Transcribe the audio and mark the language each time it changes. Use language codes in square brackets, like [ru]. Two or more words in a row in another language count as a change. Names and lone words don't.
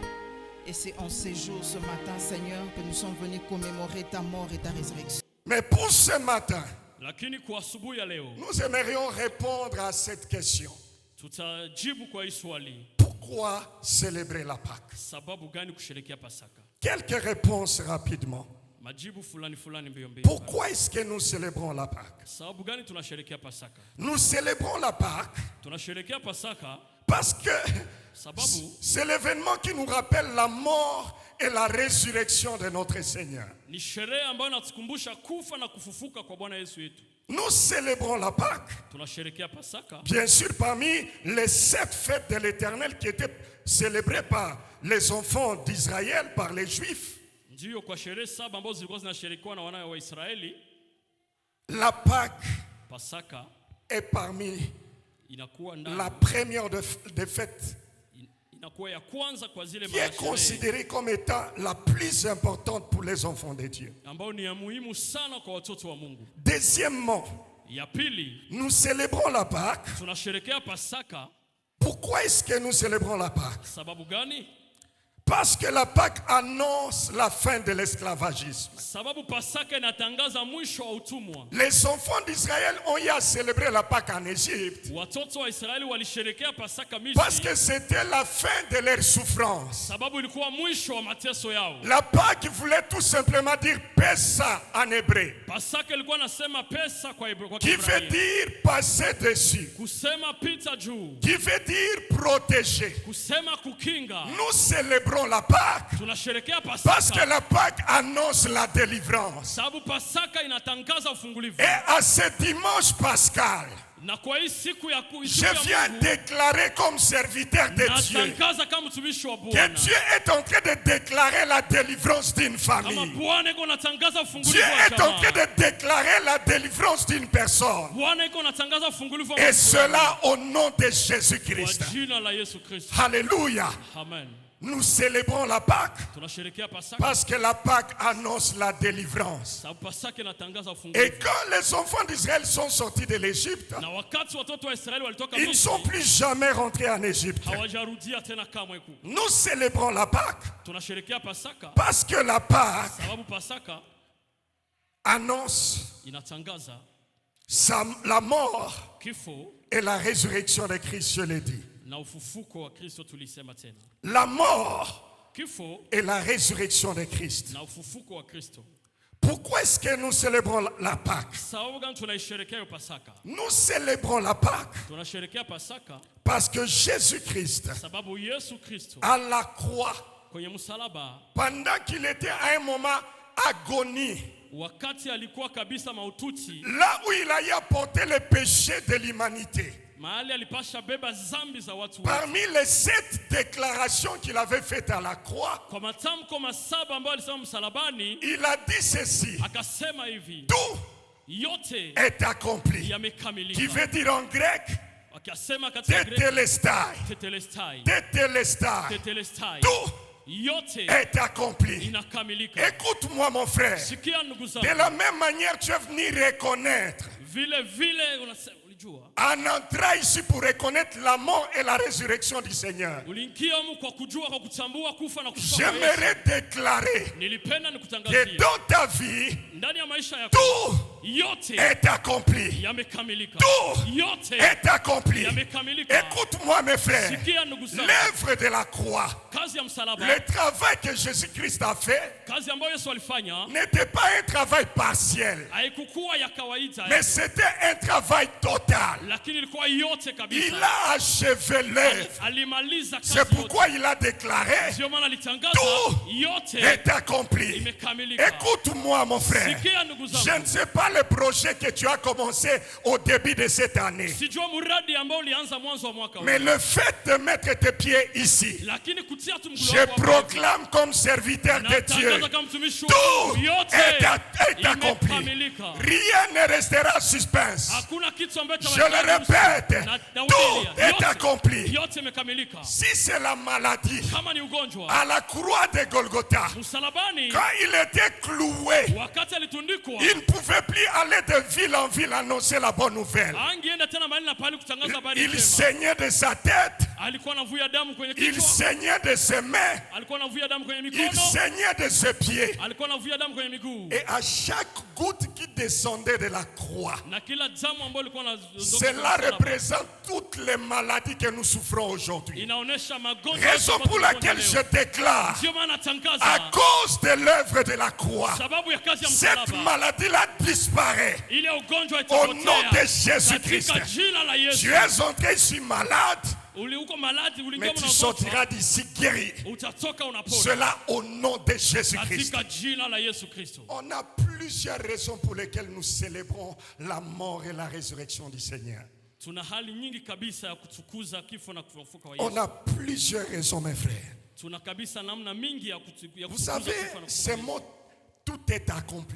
[fr] Et c'est en ces jours, ce matin, Seigneur, que nous sommes venus commémorer ta mort et ta résurrection. Mais pour ce matin, [sw] Lakini kwa asubuhi ya leo [fr] nous aimerions répondre à cette question. [sw] tutajibu kwa hii swali, [fr] Pourquoi célébrer la Pâque? [sw] sababu gani kusherehekea Pasaka? [fr] Quelques réponses rapidement. [sw] Majibu fulani fulani mbio mbio. [fr] Pourquoi est-ce que nous célébrons la Pâque? [sw] Sababu gani tunasherehekea Pasaka? [fr] Nous célébrons la Pâque [sw] Tunasherehekea Pasaka [fr] parce que [sw] sababu [fr] c'est l'événement qui nous rappelle la mort et la résurrection de notre Seigneur. [sw] ni sherehe ambayo inatukumbusha kufa na kufufuka kwa Bwana Yesu wetu. [fr] Nous célébrons la Pâque, [sw] Tunasherehekea Pasaka [fr] bien sûr, parmi les 7 fêtes de l'Éternel qui étaient célébrées par les enfants d'Israël, par les Juifs. [sw] ndio kwa sherehe 7 ambazo zilikuwa zinasherekewa na wana wa Israeli. [fr] La Pâque [sw] Pasaka [fr] est parmi [sw] inakuwa [fr] la [sw] ndani, [fr] première des fêtes [sw] inakuwa ya kwanza kwa zile [fr] qui est [sw] masherehe [fr] considérée comme étant la plus importante pour les enfants de Dieu. [sw] ambao ni ya muhimu sana kwa watoto wa Mungu. [fr] Deuxièmement, [sw] Ya pili, [fr] nous célébrons la Pâque. [sw] tunasherehekea Pasaka. [fr] Pourquoi est-ce que nous célébrons la Pâque? [sw] Sababu gani? [fr] Parce que la Pâque annonce la fin de l'esclavagisme. [sw] Sababu Pasaka inatangaza mwisho wa utumwa. [fr] Les enfants d'Israël ont eu à célébrer la Pâque en Égypte [sw] Watoto wa Israeli walisherehekea Pasaka [fr] parce [sw] Misri [fr] que c'était la fin de leur souffrance. [sw] sababu ilikuwa mwisho wa mateso yao. [fr] La Pâque voulait tout simplement dire Pessa en hébreu, [sw] Pasaka ilikuwa nasema pesa kwa [fr] qui veut [sw] Kiebrania, [fr] dire passer dessus, [sw] kusema pita juu, [fr] qui veut dire protéger. [sw] kusema kukinga. [fr] Nous célébrons la Pâque [sw] Tunasherehekea [fr] parce que [sw] Pasaka [fr] la Pâque annonce la délivrance. [sw] sababu Pasaka inatangaza ufungulivu. [fr] Et à ce dimanche pascal, [sw] Na kwa hii siku ya [fr] je viens déclarer comme serviteur de Dieu [sw] natangaza kama mtumishi wa [fr] que [sw] Bwana [fr] Dieu est en train de déclarer la délivrance d'une [sw] kama [fr] famille. [sw] Bwana iko natangaza [fr] Dieu [sw] ufungulivu wa [fr] est en train [sw] jamaa. [fr] de déclarer la délivrance d'une personne. [sw] Bwana iko natangaza ufungulivu wa [fr] Et [sw] mtu. [fr] cela au nom de [sw] Kwa [fr] Jésus-Christ. [sw] jina la Yesu Kristo. [fr] Alléluia. [sw] Amen. [fr] Nous célébrons la Pâque [sw] Tunasherehekea Pasaka [fr] parce que la Pâque annonce la délivrance. [sw] sababu Pasaka inatangaza [fr] Et [sw] ufungulivu. [fr] quand les enfants d'Israël sont sortis de l'Égypte, [sw] Na wakati watoto wa Israeli walitoka [fr] ils ne sont [sw] Misri, [fr] plus jamais rentrés en Égypte. [sw] hawajarudia tena kamwe huku. [fr] Nous célébrons la Pâque [sw] Tunasherehekea Pasaka [fr] parce que la Pâque [sw] sababu Pasaka [fr] annonce [sw] inatangaza [fr] la mort [sw] kifo [fr] et la résurrection de Christ, je l'ai dit. [sw] na ufufuko wa Kristo. Tulisema tena [fr] La mort [sw] kifo [fr] et la résurrection de Christ. [sw] na ufufuko wa Kristo. [fr] Pourquoi est-ce que nous célébrons la Pâque? [sw] Sababu gani tunaisherehekea Pasaka? [fr] Nous célébrons la Pâque [sw] Tunasherehekea Pasaka [fr] parce que Jésus-Christ, [sw] sababu Yesu Kristo [fr] à la croix, [sw] kwenye msalaba, [fr] pendant qu'il était à un moment agonie, [sw] wakati alikuwa kabisa maututi, [fr] là où il a eu à porter le péché de l'humanité, [sw] mahali alipasha beba zambi za watu wote. [fr] parmi les 7 déclarations qu'il avait faites à la croix, [sw] Kwa matamko masaba ambayo alisema msalabani, [fr] il a dit ceci: [sw] akasema hivi, [fr] tout [sw] yote [fr] est accompli. Qui [sw] yamekamilika. [fr] veut dire en grec, [sw] Akasema katika Greki, [fr] tetelestai. [sw] tetelestai, [fr] Tetelestai. [sw] tetelestai, [fr] Tout [sw] yote [fr] est accompli. [sw] inakamilika. [fr] Écoute-moi, mon frère. [sw] Sikia ndugu [fr] De [sw] zangu, [fr] la même manière, tu es venu reconnaître [sw] vile vile ulijua. [fr] En entrant ici pour reconnaître la mort et la résurrection du Seigneur, [sw] Uliingia humu kwa kujua, kwa kutambua kufa na kufufuka kwa Yesu. [fr] j'aimerais déclarer [sw] Nilipenda [fr] que [sw] nikutangazia [fr] dans ta vie, [sw] ndani ya maisha yako [fr] tout [sw] yote [fr] est accompli. [sw] yamekamilika. [fr] Tout [sw] Yote [fr] est accompli. [sw] yamekamilika. [fr] Écoute-moi mes frères, [sw] Sikia ndugu zangu, [fr] l'œuvre de la croix, [sw] kazi ya msalaba, [fr] le travail que Jésus-Christ a fait [sw] kazi ambayo Yesu alifanya [fr] n'était pas un travail partiel, [sw] haikukuwa ya kawaida, [fr] mais c'était un travail total. [sw] lakini ilikuwa yote [fr] Il [sw] kabisa. [fr] a achevé l'œuvre. [sw] Alimaliza kazi [fr] C'est [sw] yote. [fr] pourquoi il a déclaré, [sw] Ndio maana alitangaza [fr] tout [sw] yote [fr] est accompli. [sw] imekamilika. [fr] Écoute-moi mon frère, [sw] Sikia ndugu [fr] je [sw] zangu, [fr] ne sais pas le projet que tu as commencé au début de cette année, [sw] sijua muradi ambao ulianza mwanzo wa mwaka huu, [fr] mais le fait de mettre tes pieds ici, [sw] lakini kutia tu mguu [fr] je [sw] wako hapo, [fr] proclame comme serviteur de Dieu, [sw] natangaza kama mtumishi wa [fr] tout [sw] Mungu, yote [fr] est accompli. [sw] imekamilika. [fr] Rien ne restera en suspense. [sw] Hakuna kitu ambacho [fr] Je le répète, tout est accompli. [sw] yote imekamilika. [fr] Si c'est la maladie, [sw] Kama ni ugonjwa, [fr] à la croix de Golgotha, [sw] msalabani [fr] quand il était cloué, [sw] wakati alitundikwa, [fr] il ne pouvait plus aller de ville en ville annoncer la bonne nouvelle. [sw] angeenda tena mahali na pahali kutangaza habari [fr] Il [sw] njema. [fr] saignait de sa tête, [sw] Alikuwa anavuja damu kwenye [fr] il [sw] kichwa, [fr] saignait de ses mains, [sw] alikuwa anavuja damu kwenye [fr] il [sw] mikono, [fr] saignait de ses pieds. [sw] alikuwa anavuja damu kwenye miguu, [fr] Et à chaque goutte qui descendait de la croix, [sw] na kila damu ambayo ilikuwa inadondoka [fr] cela [sw] kwenye msalaba, [fr] représente toutes les maladies que nous souffrons aujourd'hui. [sw] inaonesha magonjwa [fr] Raison [sw] yote [fr] pour [sw] ambayo [fr] laquelle je [sw] tunayo. [fr] déclare, [sw] Ndio maana [fr] à [sw] natangaza [fr] cause de l'œuvre de la croix, [sw] sababu ya kazi ya [fr] cette [sw] msalaba, [fr] maladie-là disparaît. [sw] ile ugonjwa [fr] Au nom de [sw] itapotea [fr] Jésus-Christ. [sw] katika jina la Yesu. [fr] Tu es entré ici malade, [sw] Uko maladi, [fr] mais [sw] uliingia [fr] tu [sw] unagonjwa, [fr] sortiras d'ici guéri. [sw] utatoka unapona [fr] Cela au nom de Jésus-Christ. [sw] katika jina la Yesu Kristo. [fr] On a plusieurs raisons pour lesquelles nous célébrons la mort et la résurrection du Seigneur. [sw] Tuna hali nyingi kabisa ya kutukuza kifo na kufufuka kwa [fr] On [sw] Yesu. [fr] a plusieurs raisons, mes frères. [sw] Tuna kabisa namna mingi ya [fr] Vous [sw] kutukuza [fr] savez, [sw] kifo na [fr] ces [sw] kufufuka. [fr] mots, tout est accompli.